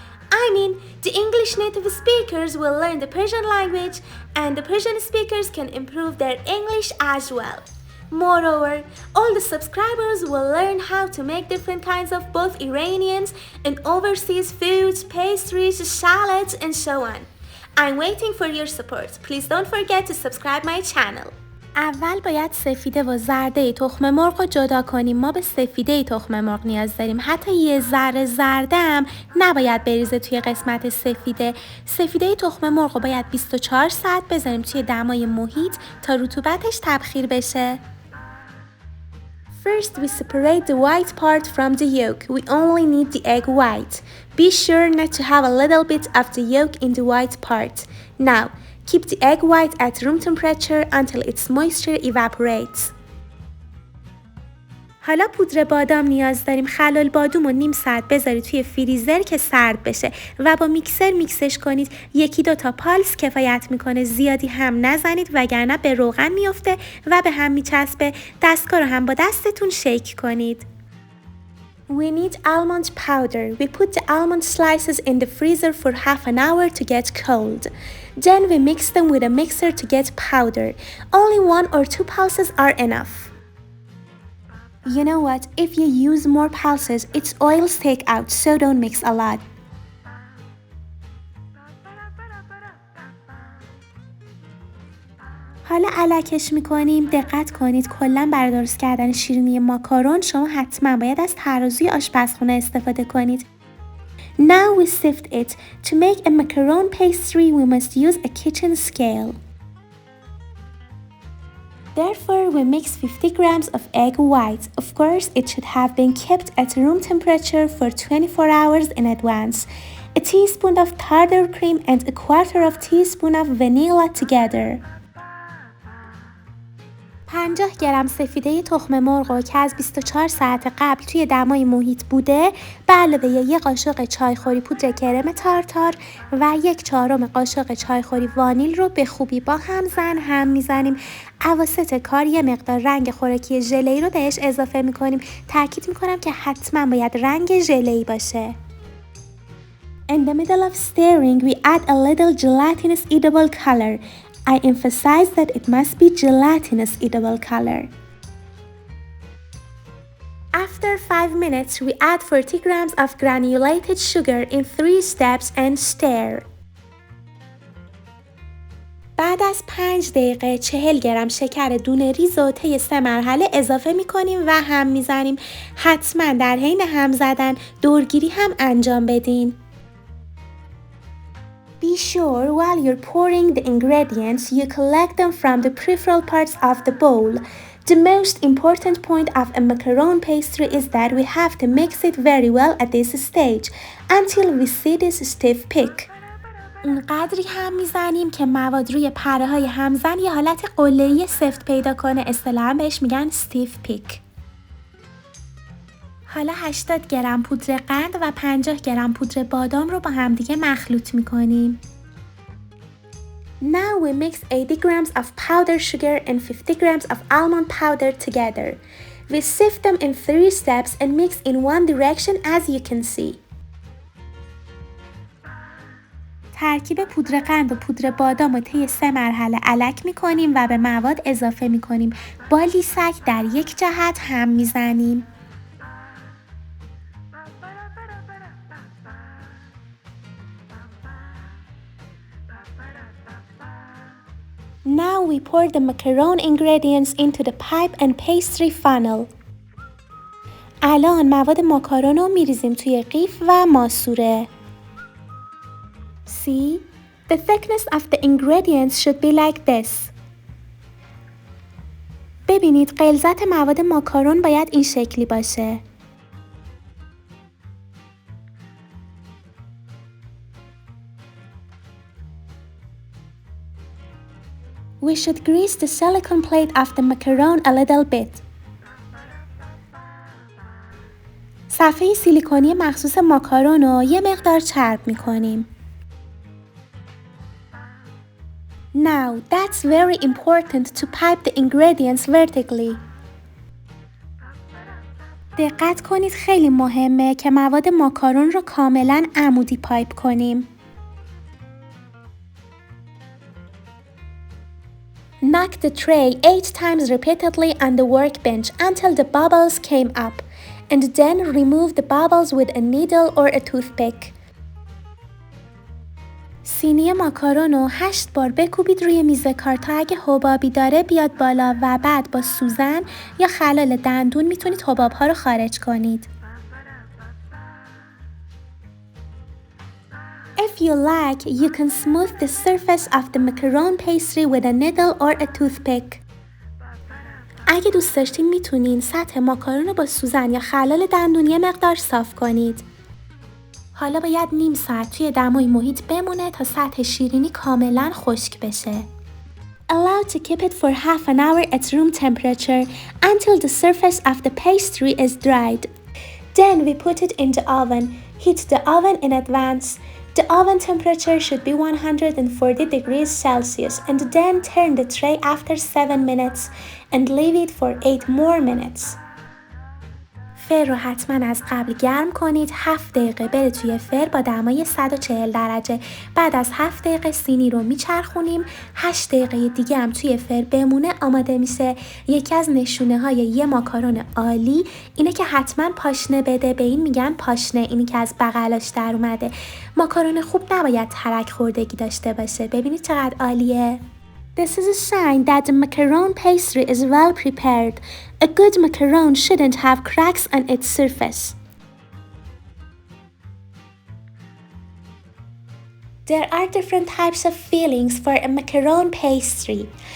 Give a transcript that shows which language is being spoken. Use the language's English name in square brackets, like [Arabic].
[English] I mean, the English native speakers will learn the Persian language and the Persian speakers can improve their English as well. Moreover, all the subscribers will learn how to make different kinds of both Iranians and overseas foods, pastries, salads, and so on. I'm waiting for your support. Please don't forget to subscribe my channel. [Persian] اول باید سفیده و زرده تخم مرغ رو جدا کنیم. ما به سفیده تخم مرغ نیاز داریم. حتی یه ذره زرده هم نباید بریزه توی قسمت سفیده. سفیده تخم مرغ رو باید 24 ساعت بذاریم توی دمای محیط تا رطوبتش تبخیر بشه. [English] First, we separate the white part from the yolk. We only need the egg white. Be sure not to have a little bit of the yolk in the white part. Now, keep the egg white at room temperature until its moisture evaporates. [Persian] حالا پودر بادام نیاز داریم. خلال بادوم رو نیم ساعت بذارید توی فریزر که سرد بشه و با میکسر میکسش کنید. 1-2 تا پالس کفایت میکنه. زیادی هم نزنید وگرنه به روغن میفته و به هم میچسبه. دستگاه رو هم با دستتون شیک کنید. [English] We need almond powder. We put the almond slices in the freezer for half an hour to get cold. Then we mix them with a mixer to get powder. Only 1 or 2 pulses are enough. You know what? If you use more pulses, its oils take out, so don't mix a lot. [Persian] حالا الکش میکنیم. دقت کنید کلا برای درست کردن شیرینی ماکارون شما حتما باید از ترازوی آشپزخونه استفاده کنید. [English] Now we sift it. To make a macaron pastry, we must use a kitchen scale. Therefore, we mix 50 grams of egg white. Of course, it should have been kept at room temperature for 24 hours in advance. A teaspoon of tartar cream and a 1/4 teaspoon of vanilla together. [Persian] 50 گرم سفیده تخم مرغ رو که از 24 ساعت قبل توی دمای محیط بوده به علاوه 1 قاشق چایخوری پودر کرم تارتار و 1/4 قاشق چایخوری وانیل رو به خوبی با هم میزنیم. اواسط کار یه مقدار رنگ خوراکی ژله‌ای رو بهش اضافه میکنیم. تاکید میکنم که حتما باید رنگ ژله‌ای باشه. [English] In the middle of stirring, we add a little gelatinous edible color. I emphasize that it must be gelatinous edible color. After 5 minutes, we add 40 grams of granulated sugar in 3 steps and stir. [Persian] بعد از 5 دقیقه 40 گرم شکر دونه ریز و طی 3 مرحله اضافه می‌کنیم و هم می‌زنیم. حتما در حین هم زدن دورگیری هم انجام بدین. [English] Be sure while you're pouring the ingredients, you collect them from the peripheral parts of the bowl. The most important point of a macaron pastry is that we have to mix it very well at this stage until we see this stiff peak. [Persian] اونقدری هم میزنیم که مواد روی پره های همزن یه حالت قله‌ای سفت پیدا کنه. اصطلاحاً بهش میگن stiff peak. حالا 80 گرم پودر قند و 50 گرم پودر بادام رو با همدیگه مخلوط میکنیم. [English] Now we mix 80 grams of powdered sugar and 50 grams of almond powder together. We sift them in 3 steps and mix in one direction as you can see. [Persian] ترکیب پودر قند و پودر بادام رو طی 3 مرحله الک میکنیم و به مواد اضافه میکنیم. با لیسک در یک جهت هم میزنیم. [English] Now we pour the macaron ingredients into the pipe and pastry funnel. [Persian] الان مواد ماکارون رو میریزیم توی قیف و ماسوره. [English] See, the thickness of the ingredients should be like this. [Persian] ببینید غلظت مواد ماکارون باید این شکلی باشه. [English] We should grease the silicone plate of the macaron a little bit. [Persian] صفحه سیلیکونی مخصوص ماکارون رو یه مقدار چرب می‌کنیم. [English] Now, that's very important to pipe the ingredients vertically. [Persian] دقت کنید خیلی مهمه که مواد ماکارون رو کاملاً عمودی پایپ کنیم. [English] Knock the tray 8 times repeatedly on the workbench until the bubbles came up, and then remove the bubbles with a needle or a toothpick. [Persian] سینی ماکارون رو 8 بار بکوبید روی میز کار تا اگه حبابی داره بیاد بالا و بعد با سوزن یا خلال دندون میتونید حباب‌ها رو خارج کنید. [English] If you like, you can smooth the surface of the macaron pastry with a needle or a toothpick. [Persian] اگه دوست داشتین میتونین سطح ماکارون رو با سوزن یا خلال دندون یه مقدار صاف کنید. حالا باید نیم ساعت توی دمای محیط بمونه تا سطح شیرینی کاملا خشک بشه. [English] Allow to keep it for half an hour at room temperature until the surface of the pastry is dried. Then we put it in the oven. Heat the oven in advance. The oven temperature should be 140 degrees Celsius, and then turn the tray after 7 minutes and leave it for 8 more minutes. [Persian] فر رو حتما از قبل گرم کنید. 7 دقیقه بره توی فر با دمای 140 درجه. بعد از 7 دقیقه سینی رو میچرخونیم. 8 دقیقه دیگه هم توی فر بمونه آماده میشه. یکی از نشونه های یه ماکارون عالی اینه که حتما پاشنه بده. به این میگن پاشنه، اینی که از بغلاش در اومده. ماکارون خوب نباید ترک خوردگی داشته باشه. ببینید چقدر عالیه. [English] This is a sign that the macaron pastry is well prepared. A good macaron shouldn't have cracks on its surface. There are different types of fillings for a macaron pastry.